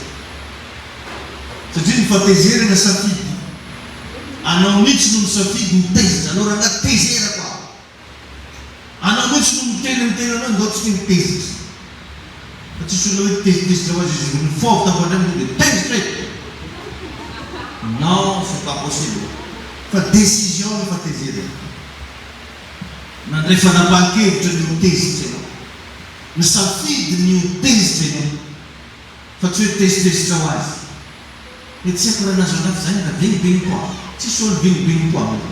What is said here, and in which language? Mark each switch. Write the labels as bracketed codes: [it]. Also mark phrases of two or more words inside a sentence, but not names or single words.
[mg] Satria ny fahatezerana safidy. Anao mihitsy no misafidy ny tezitra, anao raha tezera koa. Anao mihitsy no miteny anao ndao tsy mitezitra. Fa tsisy misy test ho azy izy mifaovo tapany aminy dia teny straight. [fr] Non, c'est pas possible. [mg] Fa décision ny fatezerana. Nandray fanapahan-kevitra ny tezitra ianao. Misafidy ny tezitra ianao. Fa tsy hoe tezitezitra ho azy. Mety tsy haiko raha nazo anazy zany na benibeny koa. Tsisy olo benibeny koa.